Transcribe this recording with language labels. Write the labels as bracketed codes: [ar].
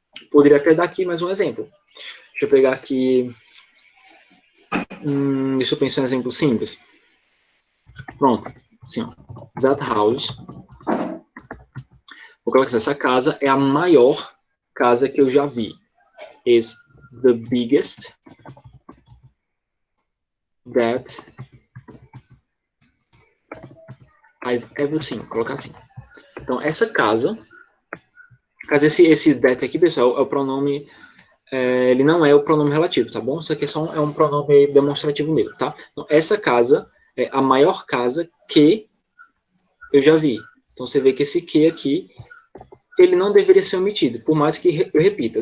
[pt] Poderia até dar aqui mais um exemplo. Deixa eu pegar aqui... deixa eu pensar em um exemplo simples. Pronto. Assim, ó. That house. Vou colocar assim, essa casa é a maior casa que eu já vi. [en] Is the biggest that I've ever seen. [pt] Vou colocar assim. Então, essa casa... Esse that aqui, pessoal, é o pronome... ele não é o pronome relativo, tá bom? Isso aqui é um pronome demonstrativo mesmo, tá? Então, essa casa é a maior casa que eu já vi. Então, você vê que esse que aqui, ele não deveria ser omitido, por mais que eu repita.